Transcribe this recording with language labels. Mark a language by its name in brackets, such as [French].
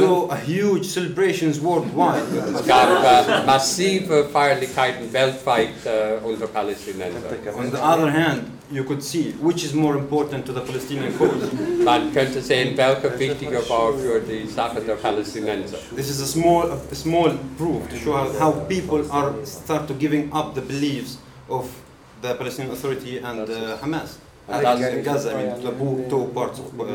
[English] We saw a huge celebrations worldwide. [German] Es gab massive Feierlichkeiten weltweit unter Palästinensern. [English] On the other hand, you could see which is more important to the Palestinian cause. [German] Man könnte sehen, welcher wichtiger war für die Sache der Palästinenser. [English] This is a small proof to show how people are start to giving up the beliefs of the Palestinian Authority and Hamas. And Gaza, I mean, the two parts of